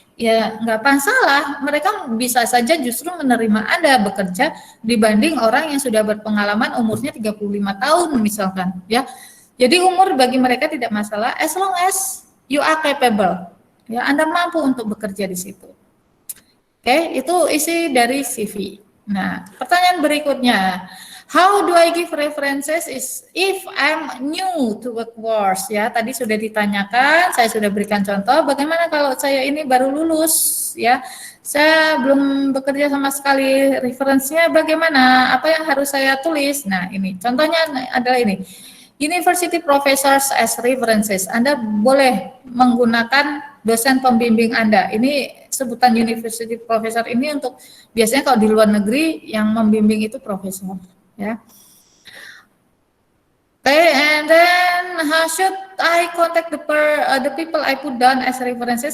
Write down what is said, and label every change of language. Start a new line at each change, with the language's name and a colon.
Indonesian: Ya nggak masalah, mereka bisa saja justru menerima Anda bekerja dibanding orang yang sudah berpengalaman umurnya 35 tahun misalkan, ya. Jadi umur bagi mereka tidak masalah
English: as long as you are capable.
Indonesian: Ya, Anda mampu untuk bekerja di situ. Oke, itu isi dari CV. Nah, pertanyaan berikutnya.
English: How do I give references is if I'm new to workforce, ya.
Indonesian: Tadi sudah ditanyakan, saya sudah berikan contoh. Bagaimana kalau saya ini baru lulus, ya. Saya belum bekerja sama sekali. Referensinya bagaimana? Apa yang harus saya tulis? Nah, ini contohnya adalah ini.
English: University professors as references.
Indonesian: Anda boleh menggunakan dosen pembimbing Anda. Ini sebutan university professor ini untuk biasanya kalau di luar negeri yang membimbing itu profesor, ya.
English: Okay, and then how should I contact the people I put down as references?